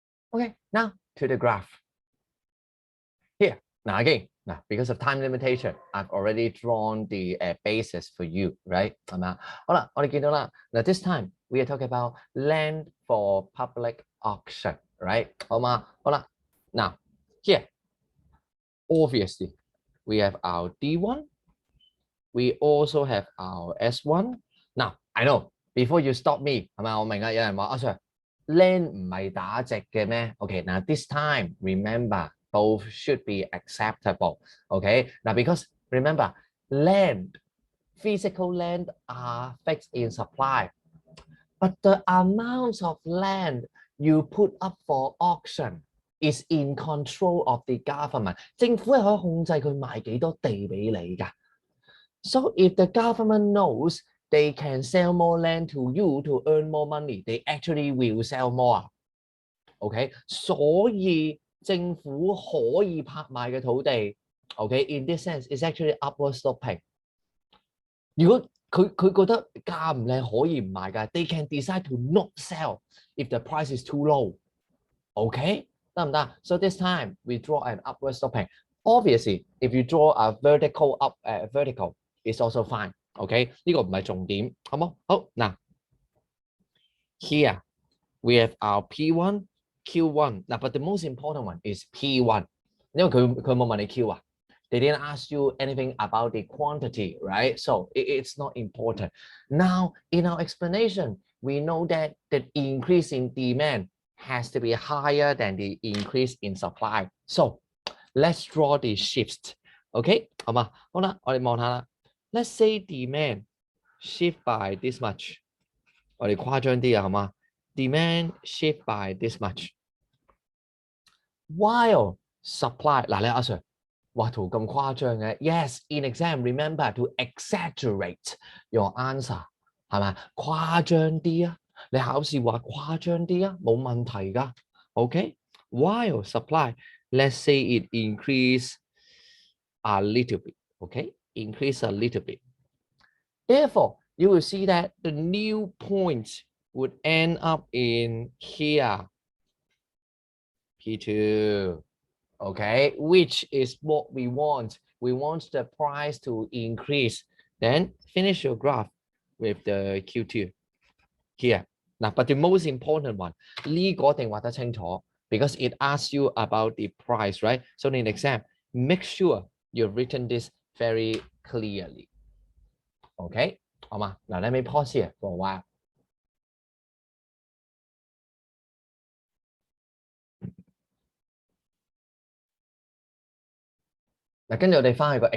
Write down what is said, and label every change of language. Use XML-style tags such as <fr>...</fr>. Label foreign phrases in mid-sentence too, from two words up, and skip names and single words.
<en>Okay, now to the graph. Here, now again, now because of time limitation, I've already drawn the basis for you, right?</en> <yue>係咪啊？好啦，我哋見到啦。</yue> <en>Now this time we are talking about land for public auction, right?</en> <yue>好嘛？好啦，</yue> <en>now here, obviously, we have our D1. We also have our S1. Now I know before you stop me,</en> <yue>係咪？我明啊，有人話阿 Sir land 唔係打直嘅咩 ？</yue> <en>Okay, now this time remember both should be acceptable. Okay, now because remember land, physical land are fixed in supply, but the amount of land you put up for auction is in control of the government.</en> <yue>政府係可以控制佢賣幾多地俾你㗎。</yue> <en>So if the government knows they can sell more land to you to earn more money, they actually will sell more. OK，</en> <yue>所以政府可以拍賣嘅土地</yue> <en>，OK，in this sense is actually upward sloping。</en> <yue>如果佢覺得價唔靚可以唔賣㗎</yue> <en>，they can decide to not sell if the price is too low。OK，</en> <yue>得唔得</yue> <en>？So this time we draw an upward sloping. Obviously, if you draw a vertical up, vertical is also fine. OK，</en> <yue>呢個唔係重點，好冇？好嗱</yue> <en>，here we have our P1, Q1 嗱，but the most important one is P1，</en> <yue>因為佢冇問你 Q 啊。</yue> <en>They didn't ask you anything about the quantity, right? So it's not important. Now, in our explanation, we know that the increase in demand has to be higher than the increase in supply. So let's draw the shifts.</en> <yue>OK， 好嘛？好啦，我哋望下啦。</yue> <en>Let's say demand shift by this much.</en> <yue>我哋誇張啲啊，好嘛？</yue> <en>Demand shift by this much. While supply</en> <yue>嗱，你阿 Sir 畫圖咁誇張嘅</yue> <en>？Yes, in exam remember to exaggerate your answer 係咪？</en> <yue>誇張啲啊！你考試話誇張啲啊，冇問題㗎。</yue> <en>OK, while supply, let's say it increase a little bit. OK, increase a little bit. Therefore, you will see that the new point would end up in here, P2. Okay, which is what we want. We want the price to increase. Then finish your graph with the Q2 here. Now, but the most important one,</en> <yue>呢個一定畫得清楚</yue> <en>because it asks you about the price, right? So in the exam, make sure you've written this very clearly. Okay, 好嘛？Now let me pause here for a while.</en> <yue>嗱，跟住我哋翻去個</yue>